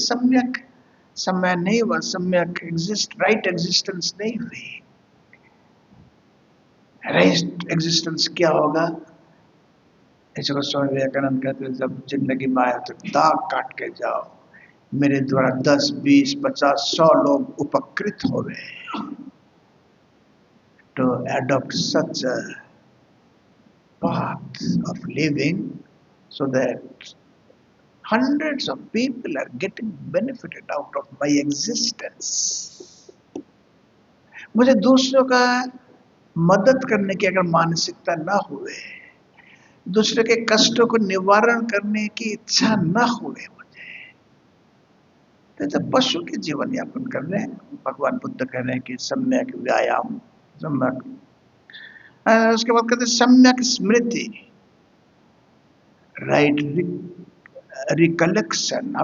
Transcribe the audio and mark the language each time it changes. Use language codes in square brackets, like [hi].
[hi] सम्यक समय नहीं हुआ, सम्यक राइट एग्जिस्टेंस नहीं हुई। राइट एग्जिस्टेंस क्या होगा? इसको स्वामी विवेकानंद कहते हैं, जब जिंदगी में आए तो दाग काट के जाओ, मेरे द्वारा 10, 20, 50, 100 लोग उपकृत हो गए। [en] To adopt such a path of living so that hundreds of people are getting benefited out of my existence. [hi] मुझे दूसरों का मदद करने की अगर मानसिकता न हुए, दूसरे के कष्टों को निवारण करने की इच्छा न हुए मुझे, तो जब पशु के जीवन यापन कर रहे हैं, भगवान बुद्ध कह रहे हैं कि सम्यक व्यायाम, सम्यक, उसके बाद कहते हैं सम्यक स्मृति, राइट रिकलेक्शन।